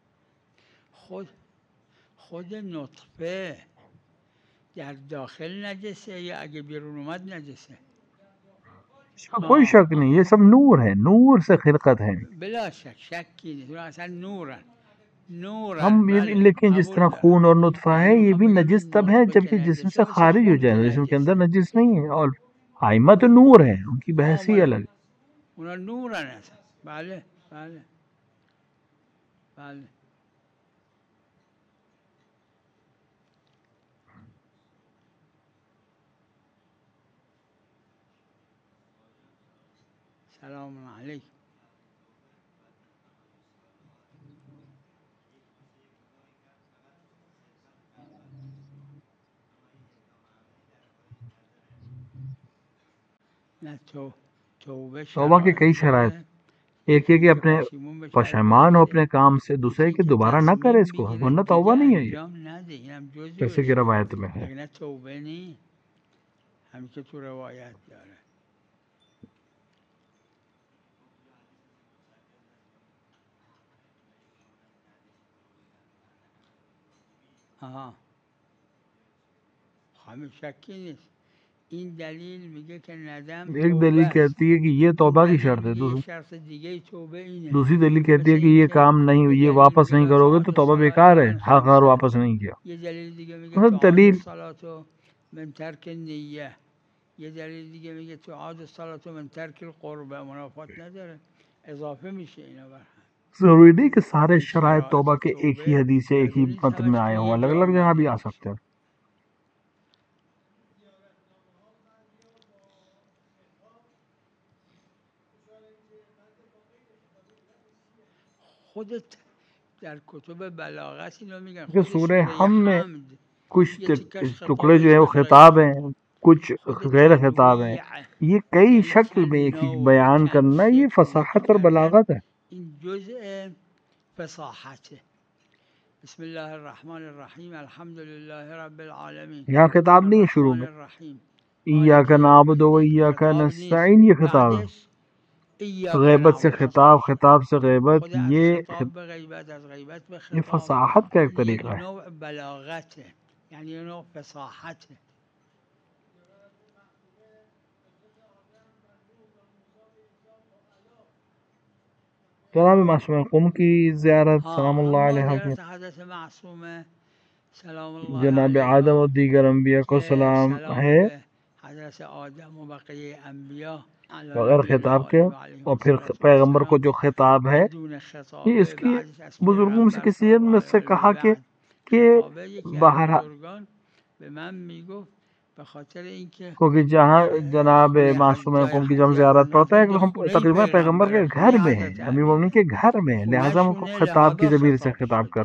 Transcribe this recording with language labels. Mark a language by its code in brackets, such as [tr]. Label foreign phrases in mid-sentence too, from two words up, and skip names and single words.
[fa] خود نطفه در داخل نجسه یا اگه بیرون اومد نجسه؟ [ur] اس کا کوئی شک نہیں، یہ سب نور ہے، نور سے خلقت ہے. [fa] بلا شکی نہیں، اصلا نورن. [ur] ہم لیکن جس طرح خون اور نطفہ ہے یہ بھی نجس تب ہے جبکہ جسم سے خارج ہو جائے، جسم کے اندر نجس نہیں ہے. اور ائمہ تو نور ہیں، ان کی بحث ہی الگ. [fa] اونا نورن اصلا. بله بله بله. [ar] سلام علیکم. [ur] توبہ کے کئی شرائط، ایک یہ کہ اپنے پشیمان ہو اپنے کام سے، دوسرے کہ دوبارہ نہ کرے اس کو، ورنہ توبہ نہیں ہے یہ، جیسے کہ روایت میں ہے. [fa] ہم که تو روایت داره. ہمیں شکی نیست. این دلیل میگه که ندم [ur] ایک دلیل کہتی ہے کہ یہ توبہ کی شرط ہے، دوسری دلیل کہتی ہے کہ یہ کام نہیں، یہ واپس نہیں کرو گے تو توبہ بیکار ہے، حق اگر واپس نہیں کیا. [fa] یہ دلیل دیگه میگه دلیل [ar] الصلاة من ترک النیه. [fa] یه دلیل دیگه میگه [ar] تعاد الصلاة من ترک القربه. [fa] منافات نداره، اضافه میشه اینا بر هم. [ur] ضروری نہیں کہ سارے شرائط توبہ کے ایک ہی حدیث سے ایک ہی متن میں آئے ہوں، الگ الگ جگہ بھی آ سکتے ہیں. [fa] خودت در کتب بلاغت اینو میگن [ur] کہ سورہ حم میں کچھ ٹکڑے جو ہیں وہ خطاب ہیں، کچھ غیر خطاب ہیں. یہ کئی شکل میں ایک ہی بیان کرنا، یہ فصاحت اور بلاغت ہے. [fa] این جزء فصاحته. [ar] بسم الله الرحمن الرحیم الحمد لله رب العالمین. [ur] یہاں خطاب نہیں ہے شروع میں [ar] ایاک نعبد و ایاک نستعین، [ur] یہ خطاب ہے. غیبت سے خطاب، خطاب سے غیبت، یہ فصاحت کا ایک طریقہ ہے. نوع بلاغت ہے، یعنی نوع فصاحت ہے. جناب معصوم قم کی زیارت [ar] سلام اللہ علیہ، [ur] جناب آدم اور دیگر انبیاء کو سلام ہے [fa] حضرت آدم و بقیه انبیاء [ur] بغیر خطاب کے. اور پھر پیغمبر کو جو خطاب ہے یہ اس کی بزرگوں سے کسی نے سے کہا کہ باہر کیونکہ جہاں جناب معصوم قوم کی جب زیارت پڑتا ہے تو ہم تقریباً پیغمبر کے گھر میں ہیں، امیر المومنین کے گھر میں ہیں، لہٰذا ہم کو خطاب کی ضمیر سے خطاب کر.